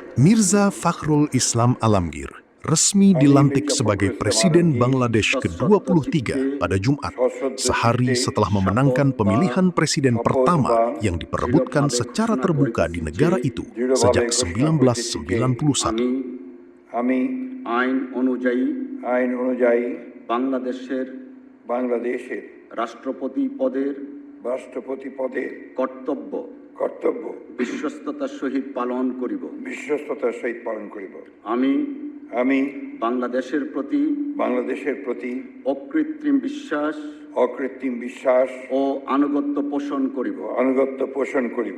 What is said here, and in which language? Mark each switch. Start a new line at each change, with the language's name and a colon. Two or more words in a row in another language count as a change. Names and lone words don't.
Indonesian: Mirza Fakhrul Islam Alamgir resmi dilantik sebagai Presiden Bangladesh ke-23 pada Jumat, sehari setelah memenangkan pemilihan presiden pertama yang diperebutkan secara terbuka di negara itu sejak 1991.
Bangla: আমি আইন অনুযায়ী বাংলাদেশের রাষ্ট্রপতি পদের কর্তব্য বিশ্বস্ততার সহিত পালন করিব। আমি বাংলাদেশের প্রতি অকৃত্রিম বিশ্বাস ও আনুগত্য পোষণ করিব।